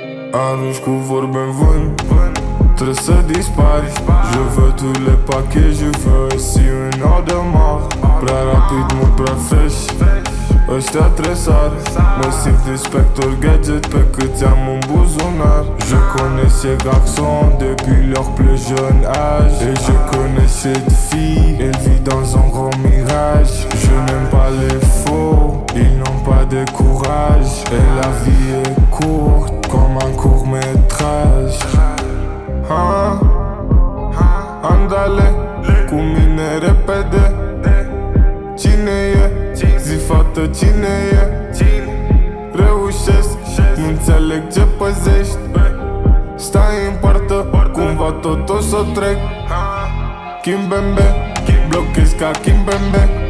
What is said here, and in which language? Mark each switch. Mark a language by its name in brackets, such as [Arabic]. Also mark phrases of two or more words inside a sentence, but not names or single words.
[Romanian] Arunci cu vorbe în vânt, trebuie să dispari. [French] Je veux tous les paquets, je veux ici un Audemars. [Romanian] Prea rapid, mult prea fresh, ăștia tresare. Mă simt inspector gadget pe câți am în buzunar. [French] Je connais ces garçons depuis leur plus jeune âge. Et je connais cette fille, elle vit dans un grand mirage. Je n'aime pas les faux, ils n'ont pas de courage. Et la vie est courte comme un court-métrage. [Romanian] Andale, cu mine repede. Cine e? Zi fată, cine e? Reușesc, nu înțeleg ce păzești. Stai în poartă, cumva tot o să trec. Kimbembe, blochez ca Kimbembe.